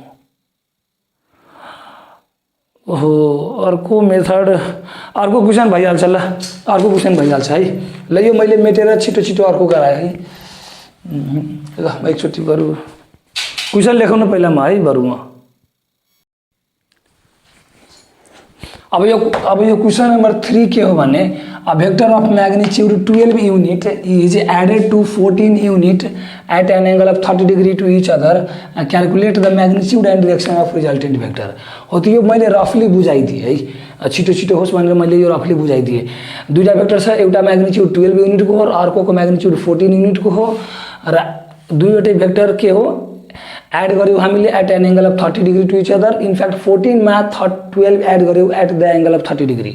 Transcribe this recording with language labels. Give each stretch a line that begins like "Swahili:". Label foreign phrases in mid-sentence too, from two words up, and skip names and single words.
Nepali: ओहो अर्को मेथड, अर्को क्वेसन भइहाल्छ ल, अर्को क्वेसन भइहाल्छ है। ल यो मैले मेटेर छिटो छिटो अर्को गराएँ है। ल म एकचोटि बरु क्वेसन लेखौँ न पहिला म है, बरु म अब यो क्वेसन नम्बर 3 के हो भने
English: a vector of magnitude 12 unit is added to 14 unit at an angle of 30 degree to each other and calculate the magnitude and direction of resultant vector
Nepali: हो। तो यो मैले रफली बुझाइदिएँ है। छिटो छिटो होस् भनेर मैले यो रफली बुझाइदिएँ। दुईटा भेक्टर छ, एउटा म्याग्निच्युड 12 युनिटको हो र अर्कोको म्याग्निच्युड 14 युनिटको हो र दुईवटै भेक्टर के हो एड गर्यौँ हामीले
English: at an angle of 30 degree to each other.
Nepali: इनफ्याक्ट 14 मा 12 एड गर्यौँ
English: at the angle of 30 degree.